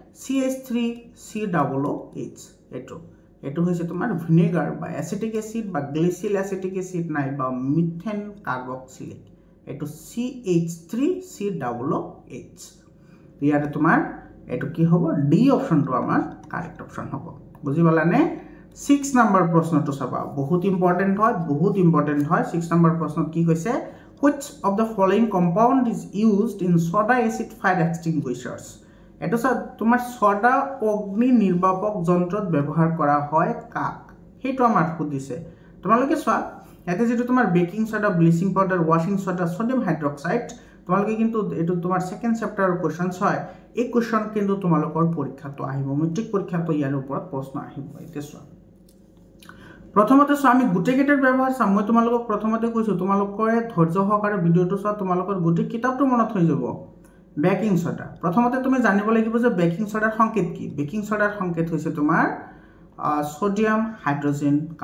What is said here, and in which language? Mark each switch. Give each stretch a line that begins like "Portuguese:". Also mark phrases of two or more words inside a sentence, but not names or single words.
Assamese: CH3COOH এটো হৈছে তোমাৰ ভিনেগাৰ বা
English: acetic acid
Assamese: বা
English: glacial acetic acid
Assamese: নাই বা
English: methane carboxylic
Assamese: এটো CH3COOH ইয়াৰ তোমাৰ এটো কি হ'ব ডি অপচনটো আমাৰ
English: correct option
Assamese: হ'ব বুজি পালানে 6 নম্বৰ প্ৰশ্নটো চাবা বহুত ইম্পৰ্টেন্ট হয় 6 নম্বৰ প্ৰশ্নত কি কৈছে
English: which of the following compound is used in soda acid fire extinguishers
Assamese: এটো তোমাৰ soda অগ্নি নিৰ্বাপক যন্ত্ৰত ব্যৱহাৰ কৰা হয় কাক হেতু আমাৰ খুদিছে তোমালোকে চোৱা এতে যেটো তোমাৰ
English: baking soda bleaching powder washing soda sodium hydroxide
Assamese: তোমালোকে কিন্তু এটো তোমাৰ
English: second chapter questions
Assamese: হয় এই কোৱেশ্চন কিন্তু তোমালোকৰ পৰীক্ষাটো আহিব মেট্ৰিক পৰীক্ষাটো ইয়াৰ ওপৰত প্ৰশ্ন আহিব এতিয়া চোৱা প্ৰথমতে আমি গুটেকেটাৰ ব্যৱহাৰ চাম মই তোমালোকক প্ৰথমতে কৈছো তোমালোকৰে ধৈৰ্য সহকাৰে ভিডিওটো চোৱা তোমালোকৰ গুটে কিতাপটো মনত হৈ যাব
English: baking soda
Assamese: প্ৰথমতে তুমি জানিব লাগিব যে
English: baking soda
Assamese: সংকেত কি
English: baking soda
Assamese: সংকেত হৈছে তোমাৰ
English: sodium hydrogen